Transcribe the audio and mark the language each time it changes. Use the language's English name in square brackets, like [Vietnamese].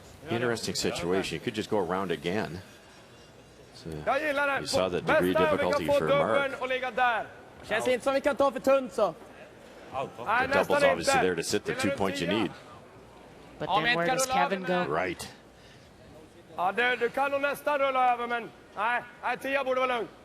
[English] Interesting situation. You could just go around again. So you saw the degree of difficulty for Mark. [Swedish] Känns inte som vi kan ta för tunt så. [English] The double's obviously there to sit the 2 points you need. But then where does Kevin go? Right. [Swedish] Ja, du kan nog nästan rulla över, men nej, 10 borde vara lugn.